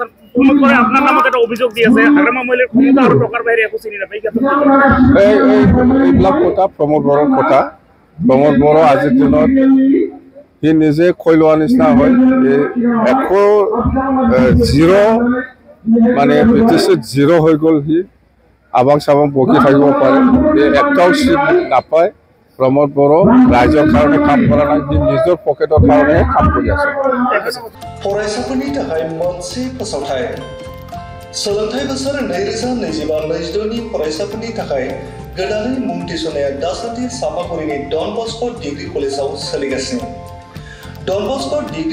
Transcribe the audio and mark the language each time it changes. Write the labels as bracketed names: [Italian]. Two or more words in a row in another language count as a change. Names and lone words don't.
[Assamese] এইবিলাক কথা প্ৰমোদ বড়োৰ কথা প্ৰমোদ বড়ো আজিৰ দিনত সি নিজে কৈ লোৱা নিচিনা হয় একো জিৰো মানে বিটিসিত জিৰো হৈ গ'ল সি আবাং চাবাং বকি থাকিব পাৰে একটাও সিট নাপায় প্ৰমোদ বড়ো ৰাইজৰ কাৰণে কাম কৰা নাই নিজৰ পকেটৰ কাৰণে কাম কৰি আছে [Bodo] फरायसाफोरनि थाखाय मोनसे फोसावथाय सोलोंथाय बोसोर 2025-26 नि फरायसाफोरनि थाखाय गोदानै मुं थिसननाया दासान्दि सापागुरिनि डन बस्को डिग्री कलेजाव सोलिगासिनो डन बस्को डिग्री